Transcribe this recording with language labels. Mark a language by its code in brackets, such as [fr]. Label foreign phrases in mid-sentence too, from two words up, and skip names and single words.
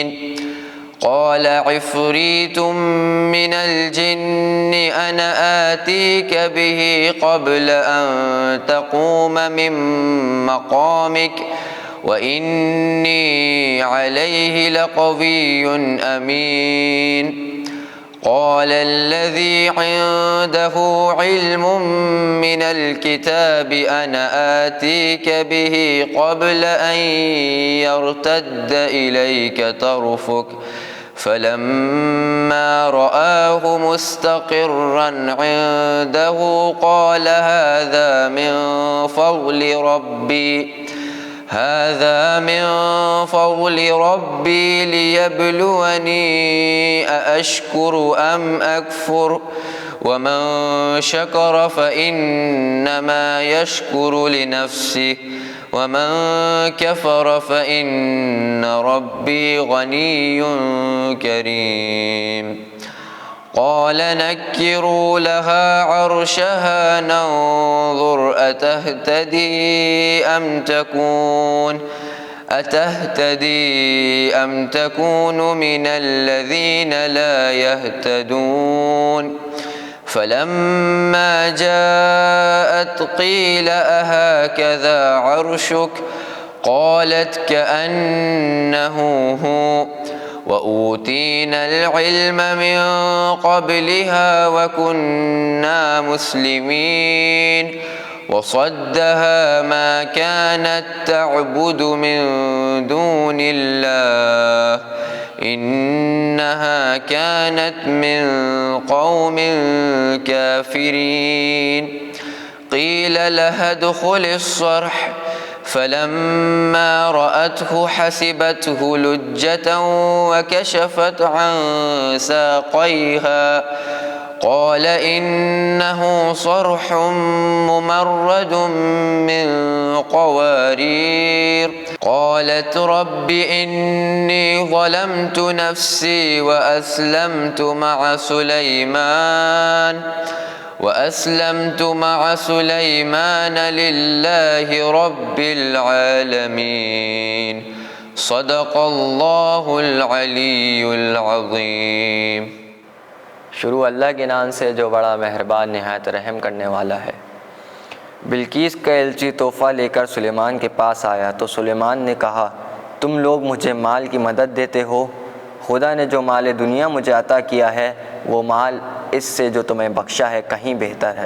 [ar] قال عفريت من الجن أنا آتيك به قبل أن تقوم من مقامك وإني عليه لقوي أمين. قال الذي عنده علم من الكتاب أنا آتيك به قبل أن يرتد إليك طرفك فلما رآه مستقرا عنده قال هذا من فضل ربي ليبلوني أأشكر أم أكفر ومن شكر فإنما يشكر لنفسه ومن كفر فإن ربي غني كريم. قال نكروا لها عرشها ننظر أتهتدي أم تكون من الذين لا يهتدون. فلما جاءت قيل أهكذا عرشك قالت كأنه هو وأوتينا العلم من قبلها وكنا مسلمين. وصدها ما كانت تعبد من دون الله إنها كانت من قوم كافرين. قيل لها ادخلي الصرح فلما رأته حسبته لجة وكشفت عن ساقيها قال إنه صرح ممرد من قوارير. قالت رب إني ظلمت نفسي وأسلمت مع سليمان لله رب العالمين. صدق الله العلي العظيم. [hi] शुरू अल्लाह के नाम से जो बड़ा मेहरबान निहायत रहम करने वाला है। बिल्कीस का एलची तोहफ़ा लेकर सुलेमान के पास आया तो सुलेमान ने कहा, तुम लोग मुझे माल की मदद देते हो। खुदा ने जो माल दुनिया मुझे अता किया है वो माल इससे जो तुम्हें बख्शा है कहीं बेहतर है।